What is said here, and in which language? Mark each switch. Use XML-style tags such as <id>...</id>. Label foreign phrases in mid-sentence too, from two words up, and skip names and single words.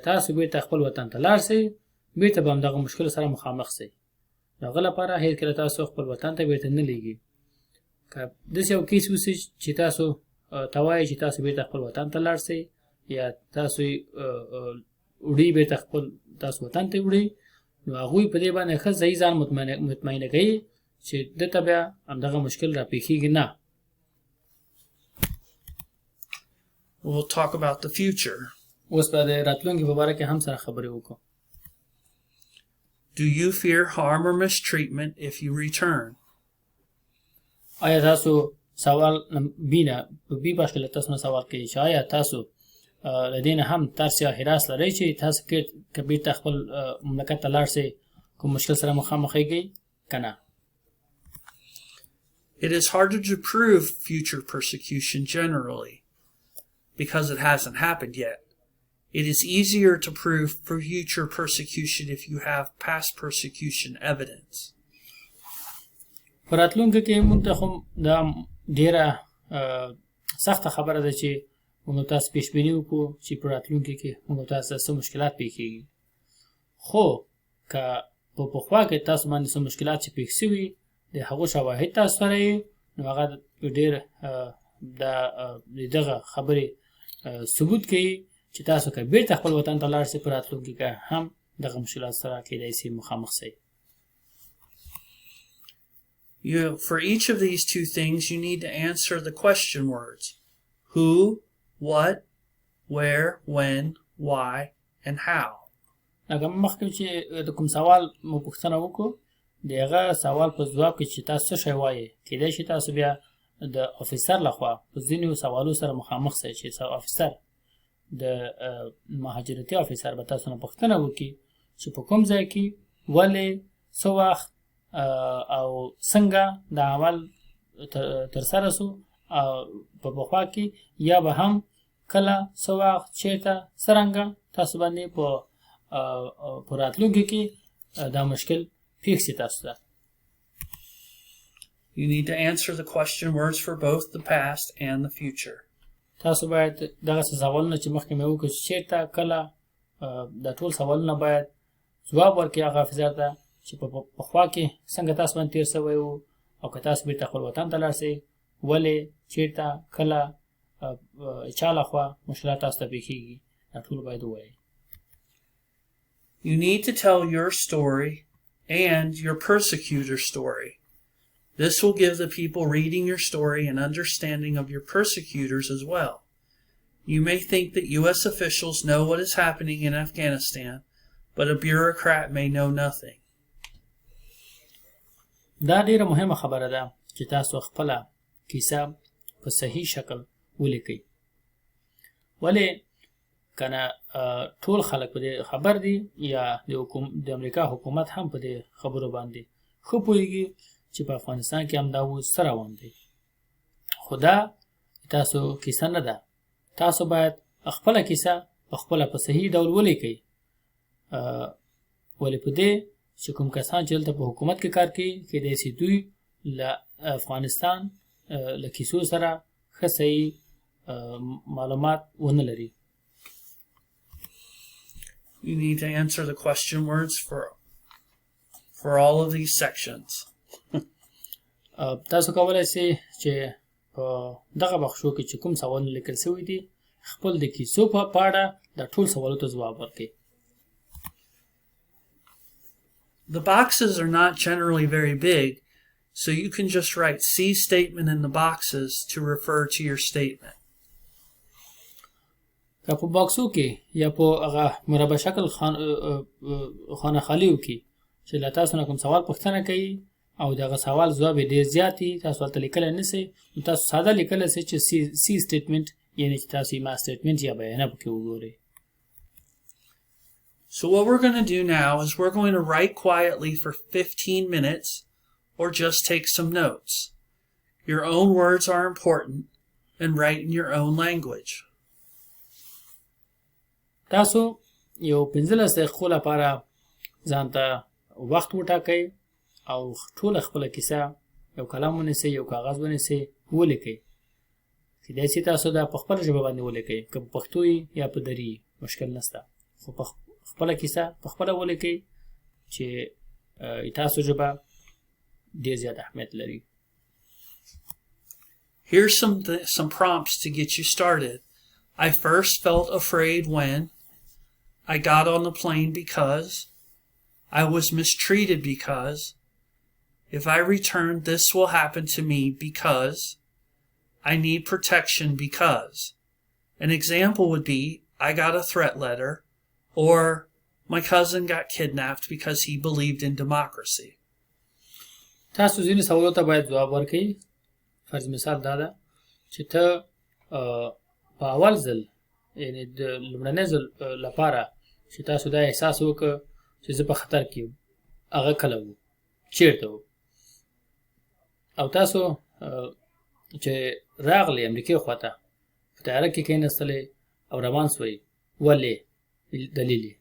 <ps>تاسو بیرته خپل وطن ته لاړ شئ بیرته به همدغه مشکل سره مخامخ شئ د هغه لپاره هېڅکله تاسو خپل وطن ته بیرته نه لیږي که داسې یو کیس وشي چې تاسو ته وایي چې تاسو بیرته خپل وطن ته لاړ شئ یا تاسو وړي بیرته خپل تاسو وطن ته وړي نو هغوی په دې باندې ښه صحیح ځان مطمئنه کوي چې دته بیا همدغه مشکل راپېښېږي نه.</ps> <en>We'll talk about the future.</en> <ps>اوس به د راتلونکي په باره کې هم سره خبرې وکړو.</ps> <en>Do you fear harm or mistreatment if you return?</en> <ps>آیا تاسو سوال بینه په بي باشکل تاسو نه سوال کوي چې آیا تاسو لدین هم ترس یا حراس لرئ چې تاسو که بیرته خپل مملکت ته لاړ شئ کوم مشکل سره مخامخېږئ که نه؟</ps> <en>It is harder to prove future persecution generally because it hasn't happened yet. It is easier to prove future persecution if you have past persecution evidence.</en> <ps>په راتلونکي کې موږ ته خو دا ډېره سخته خبره ده چې موږ تاسو پیشبیني وکړو چې په راتلونکي کې موږ تاسو څه مشکلات پیښیږي خو که په پخوا کې تاسو باندې څه مشکلات چې پیښ شوي د هغو شواهد تاسو سره یې نو هغه ډېر دغه خبرې ثبوت کوي چې تاسو که بیرته خپل وطن ته لاړ شئ په راتلونکي کې هم دغه مشکلات سره کیدای شي مخامخ شئ.</ps> <en>For each of these two things, you need to answer the question words. Who, what, where, when, why, and how.</en> <ps>اگر مخکې چې د کوم سوال مو پوښتنه وکړو د هغه سوال په ځواب کې چې تاسو څه شی وایئ کیدای شي تاسو بیا د افیسر لخوا په ځینو سوالو سره مخامخ شئ چې افیسر د مهاجرتي افیسر به تاسو نه پوښتنه وکړي چې په کوم ځای کې ولې څه وخت او څنګه د عمل ترسره شو په پخوا کې یا به هم کله څه وخت چېرته څرنګه تاسو باندې په راتلونکي کې دا مشکل پیښ شي تاسو ته.</ps> <en>You need to answer the question words for both the past and the future.</en> <ps>تاسو باید دغه سوالونه چې مخکې مې وکړو چې چېرته کله دا ټول سوالونه باید ځواب ورکړي هغه افیسر ته چې په پخوا کې څنګه تاسو باندې تېر شوی و او که تاسو بیرته خپل وطن ته لاړ شئ ولې چېرته کله چا لخوا مشکلات تاسو ته پیښیږي دا ټول باید ووایئ.</ps> <en>You need to tell your story and your persecutor's story. This will give the people reading your story an understanding of your persecutors as well. You may think that U.S. officials know what is happening in Afghanistan, but a bureaucrat may know nothing.</en> <ps>دا ډیره مهمه خبره ده چې تاسو خپل کیسه په صحیح شکل ولیکئ. ولې کنه ټول خلک په دې خبر دي یا د امریکا حکومت هم په دې خبرو باندې خو پوهیږي چې په افغانستان کې هم دا اوس څه روان دی. خو دا تاسو کیسه نه ده. تاسو باید خپله کیسه خپله په صحیح ډول ولیکئ. ولې په دې چې کوم کسان چې دلته په حکومت کې کار کوي کیدای شي دوی له افغانستان له کیسو سره ښه صحیح معلومات ونه لري.</ps> <en>You need to answer the question words for all of these sections.</en> <ps>تاسو کولای شئ چې په دغه بخشو کې چې کوم سوالونه لیکل شوي دي خپل د کیسو په اړه د ټول سوالو ته ځواب ورکړئ.</ps> <en>The boxes are not generally very big, so you can just write C statement in the boxes to refer to your statement.</en> <ps>که په باکسو کې یا په هغه مربع شکل خانه خالیو کې چې له تاسو نه کوم سوال پوښتنه کوي او دغه سوال ځواب یې ډېر زیات وي تاسو هلته لیکلی نه شئ نو تاسو ساده لیکلی شئ چې</ps> <en>C statement</en> <ps>یعنې چې تاسو ما سټیټمنټ یا بیانه پکې وګورئ.</ps> <en>So what we're going to do now is we're going to write quietly for 15 minutes or just take some notes. Your own words are important, and write in your own language.</en> <ps>تاسو یو 15 دقیقو لپاره ځان ته وخت وټاکئ او ټول خپل کیسه یو کلام ونیسئ یو کاغذ ونیسئ ولیکئ کیدای شي تاسو دا په خپل ژبه باندې ولیکئ که په پښتو یا په دري مشکل نشته خو په خپل کیسه په خپل ولیکئ چې تاسو ژبه ډیر زیات اهمیت لري.</ps> <en>Here's some prompts to get you started. I first felt afraid when I got on the plane because I was mistreated because if I return this will happen to me because I need protection because. An example would be I got a threat letter or my cousin got kidnapped because he believed in democracy.</en> <ps>تاسو ځینې سوالو ته باید ځواب ورکړئ. فرض مثال دا ده چې ته په اول ځل یعنې د لومړني ځل لپاره چې تاسو دا احساس وکړه چې زه په خطر کې یم هغه کله و چیرته و او تاسو چې راغلی امریکې خواته په طیاره کې کېناستلی او روان سوئ ولې دلیل یې.</ps>